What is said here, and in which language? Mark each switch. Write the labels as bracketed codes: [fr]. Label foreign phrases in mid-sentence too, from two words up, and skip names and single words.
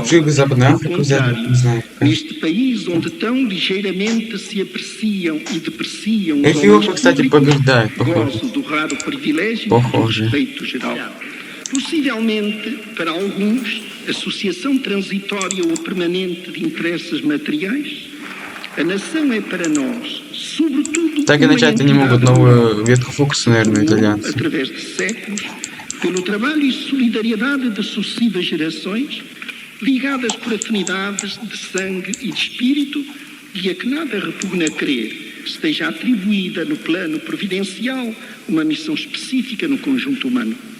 [pt] Pelo contrário, neste país onde tão ligeiramente se apreciam e depreciam os homens públicos, gozo do raro privilégio do respeito geral. Possivelmente, para alguns, associação transitória ou permanente de interesses materiais, a nação é para nós, sobretudo, [ru] так и начать они могут новую ветку фокуса, наверное, итальянцы. [pt] Através de séculos, pelo trabalho e solidariedade de sucessivas gerações, ligadas por afinidades de sangue e de espírito, e a que nada repugna crer esteja atribuída no plano providencial uma missão específica no conjunto humano.